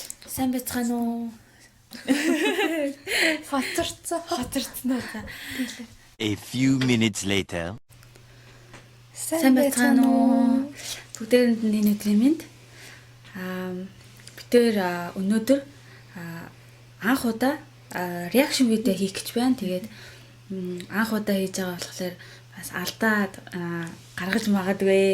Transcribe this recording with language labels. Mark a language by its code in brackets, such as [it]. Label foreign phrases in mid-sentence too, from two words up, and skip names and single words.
[mn] Сайн байцгаана уу? Хоцорцсон уу? [en] A few minutes later. [mn] Сайн байцгаана уу? Бүгдээрэнд нь энэ өдрийн мэнд. Бид өнөөдөр анх удаа реакшн видео хийх гэж байна. Тэгээд анх удаа хийж байгаа болохоор бас алдаад гаргаж магадгүй.